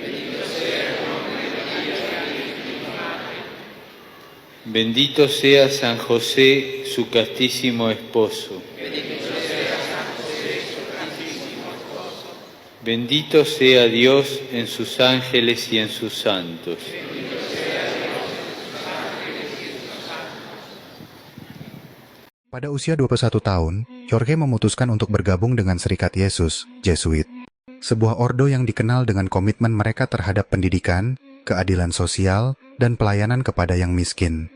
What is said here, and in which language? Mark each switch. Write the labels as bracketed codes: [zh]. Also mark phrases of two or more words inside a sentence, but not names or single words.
[es] Bendito sea San José, su castísimo esposo. Bendito sea Dios en sus ángeles y en sus santos. [id] Pada usia 21 tahun, Jorge memutuskan untuk bergabung dengan Serikat Yesus, Jesuit. Sebuah ordo yang dikenal dengan komitmen mereka terhadap pendidikan, keadilan sosial, dan pelayanan kepada yang miskin.